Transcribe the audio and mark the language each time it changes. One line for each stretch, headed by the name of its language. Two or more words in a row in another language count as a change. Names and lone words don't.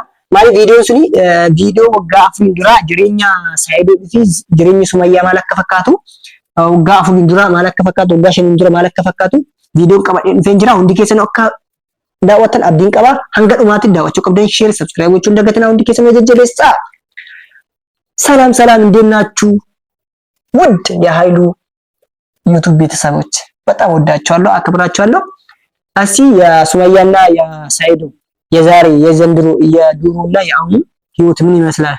Oromo: Maali viidiyoon suni viidiyoo waggaa afurii dura jireenya Saayidoo fi jireenya Sumayyaa maal akka fakkaatu waggaa afurii dura maal akka fakkaatu waggaa shanii dura maal akka fakkaatu viidiyoo qabadhee dhufee jira. Hundi keessan akka daawwatan abdiin qaba. Hanga dhumaatti daawwachuu qabdan
English: share subscribe
Oromo: gochuun dagatinaa hundi keessan jajjabeessaa.
Amharic: ሰላም ሰላም እንዴት ናችሁ? ውድ የኃይሉ ዩቲዩብ ቤተሰቦች በጣም ወዳችኋለሁ አክብራችኋለሁ። አሲ የሱመያና የሳይዶ የዛሬ የዘንድሮ የዱሮና የአሁኑ ህይወት ምን ይመስላል?